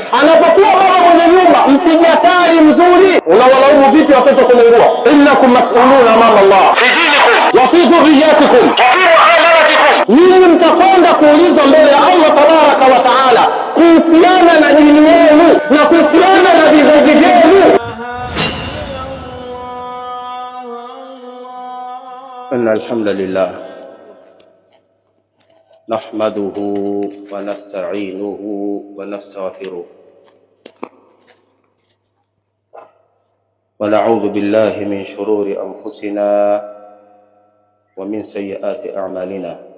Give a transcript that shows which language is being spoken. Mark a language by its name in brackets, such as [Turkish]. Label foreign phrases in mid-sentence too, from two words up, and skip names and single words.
[Swahili] Anapokuwa baba mwenye nyumba mpiga tari mzuri, unawalaumu vipi watoto kuungua? [Arabic] إنكم مسؤولون أمام الله في دينكم وفي ذرياتكم وفي معاملاتكم, [Swahili] ninyi mtakwenda kuulizwa mbele ya [Arabic] الله تبارك وتعالى [Swahili] kuhusiana na dini yenu na kuhusiana na vizazi vyenu. [Arabic] إن الحمد لله نحمده ونستعينه ونستغفره ونعوذ بالله من شرور أنفسنا ومن سيئات أعمالنا.